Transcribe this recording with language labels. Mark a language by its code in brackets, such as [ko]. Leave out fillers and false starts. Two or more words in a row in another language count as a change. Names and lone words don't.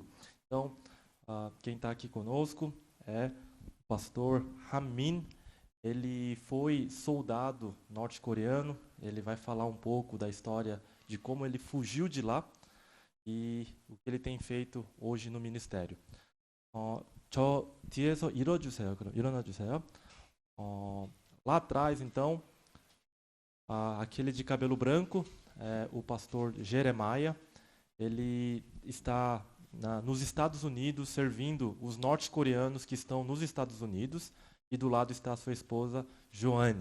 [pt] Então, quem está aqui conosco é o pastor Hamin. Ele foi soldado norte-coreano. Ele vai falar um pouco da história de como ele fugiu de lá e o que ele tem feito hoje no ministério. [ko] 저 뒤에서 일어주세요. 그럼 일어나 주세요. [pt] Lá atrás, então, aquele de cabelo branco é o pastor Jeremiah. Ele está nos Estados Unidos servindo os norte-coreanos que estão nos Estados Unidos, e do lado está a sua esposa Joane.